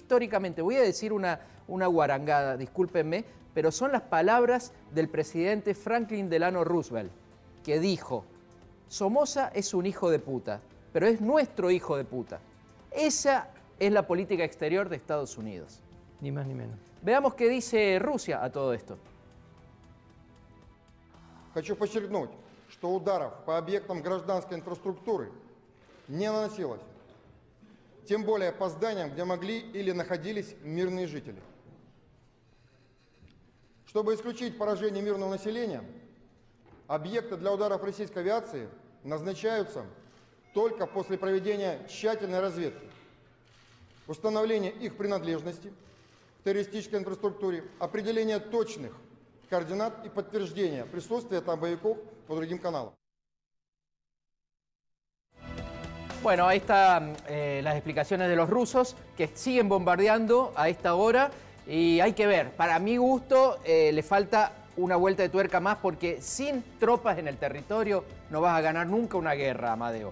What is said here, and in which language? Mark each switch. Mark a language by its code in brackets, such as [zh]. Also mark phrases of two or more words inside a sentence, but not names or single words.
[es] Históricamente, voy a decir una guarangada, discúlpenme, pero son las palabras del presidente Franklin Delano Roosevelt, que dijo, Somoza es un hijo de puta, pero es nuestro hijo de puta. Esa es la política exterior de Estados Unidos. Ni más ni menos. Veamos qué dice Rusia a todo esto. [ru] Хочу подчеркнуть, что ударов по объектам гражданской инфраструктуры не наносилось, тем более по зданиям, где могли или находились мирные жители. Чтобы исключить поражение мирного населения, объекты для ударов российской авиации назначаются только после проведения тщательной разведки, установления их принадлежности к террористической инфраструктуре, определения точных координат и подтверждения присутствия там боевиков по другим каналам. [es] Bueno, ahí están las explicaciones de los rusos que siguen bombardeando a esta hora y hay que ver, para mi gusto le falta una vuelta de tuerca más porque sin tropas en el territorio no vas a ganar nunca una guerra, Amadeo.